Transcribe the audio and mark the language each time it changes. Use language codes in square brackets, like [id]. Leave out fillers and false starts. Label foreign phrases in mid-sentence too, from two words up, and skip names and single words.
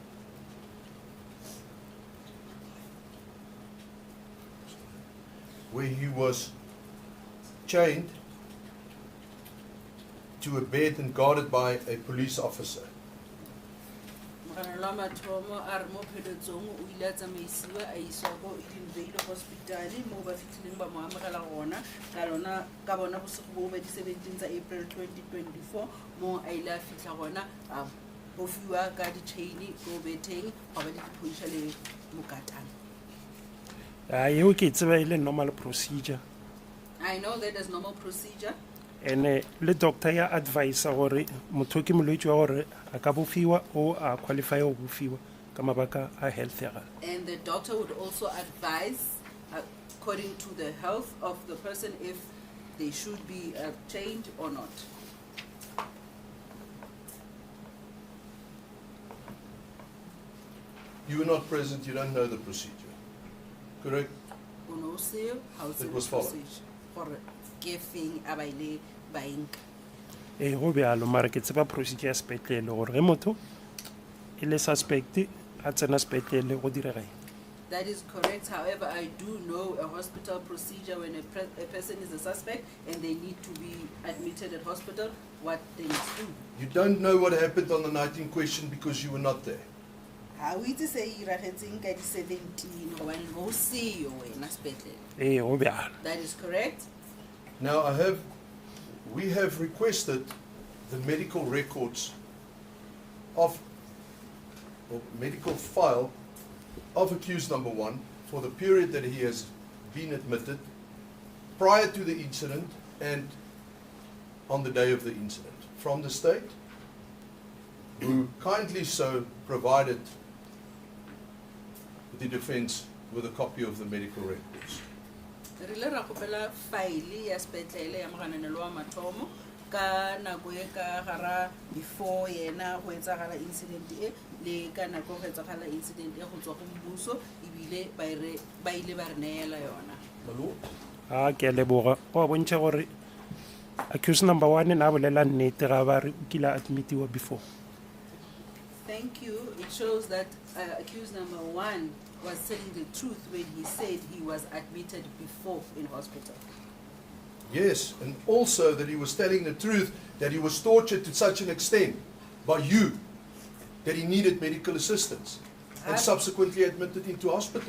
[en] Where he was chained to a bed and guarded by a police officer. [tn] Moganelwa Mathomo a re mo pheletsong o ile a tsamaisiwa a iswa ko Edenvale Hospital mo ba fitlhileng ba mo amogela gona ka bona bosigo bo ba di 17 tsa April 2024 mo a ile a fitlha gona a bofiwa ka di-chain ko betheng ga ba di diphoisa le mokatane. [nso] Eo ke tseba e le [en] normal procedure. I know that is normal procedure. [nso] Ene le doctor ya advise gore motho ke molwetse wa gore a ka bofiwa o a qualify go bofiwa ka mabaka a health ya gagwe. [en] And the doctor would also advise, according to the health of the person, if they should be chained or not. You were not present, you don't know the procedure, correct? O no seo, how It se was followed. [nso] gore ke feng a ba ile ba e nka. Go bealo mara ke tseba procedure ya sepetlele gore ge motho e le suspect a tsena sepetlele go direga eng. [en] That is correct. However, I do know a hospital procedure when a person is a suspect and they need to be admitted at hospital, what they need to do. You don't know what happened on the night in question because you were not there. [tn] Ha o itse se iragetseng ka di 17 gobane go seyo wena sepetlele. [nso] Go bealo. [en] That is correct. Now we have requested the medical records of, or medical file of accused number one for the period that he has been admitted prior to the incident and on the day of the incident from the state, who kindly so provided the defense with a copy of the medical records. [tn] Re ile ra kgopela file ya sepetlele ya Moganelwa Mathomo ka nako e ka gara before yena go etsagala incident e le ka nako go etsagala incident e go tswa go mmuso ebile ba ile ba re neela yona. [en] My lord, [nso] Ke a leboga go a bontšha gore [en] accused number 1 [nso] na bolela nnete ga ba re o kile a admitiwa before. [en] Thank you. It shows that accused number 1 was telling the truth when he said he was admitted before in hospital. Yes, and also that he was telling the truth that he was tortured to such an extent by you that he needed medical assistance and subsequently admitted into hospital.